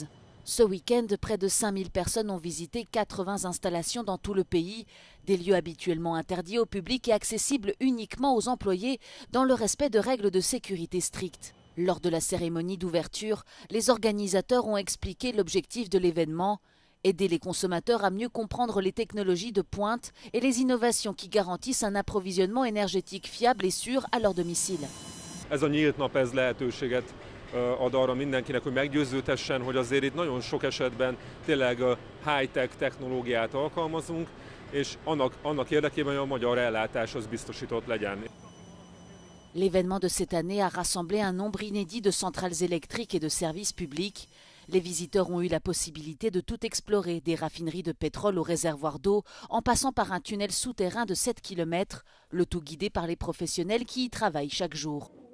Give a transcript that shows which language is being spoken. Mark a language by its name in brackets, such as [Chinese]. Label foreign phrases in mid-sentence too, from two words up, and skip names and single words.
[French] Ce week-end, près de 5000 personnes ont visité 80 installations dans tout le pays, des lieux habituellement interdits au public et accessibles uniquement aux employés dans le respect de règles de sécurité strictes. Lors de la cérémonie d'ouverture, les organisateurs ont expliqué l'objectif de l'événement. Aider les consommateurs à mieux comprendre les technologies de pointe et les innovations qui garantissent un approvisionnement énergétique fiable et sûr à leur domicile. [Hungarian] Ez a nyílt nap ez lehetőséget ad arra mindenkinek, hogy meggyőződhessen, hogy azért itt nagyon sok esetben tényleg high-tech technológiát alkalmazunk, és annak érdekében, hogy a magyar ellátás az biztosított legyen. [French] L'événement de cette année a rassemblé un nombre inédit de centrales électriques et de services publics. Les visiteurs ont eu la possibilité de tout explorer, des raffineries de pétrole aux réservoirs d'eau, en passant par un tunnel souterrain de 7 km, le tout guidé par les professionnels qui y travaillent chaque jour.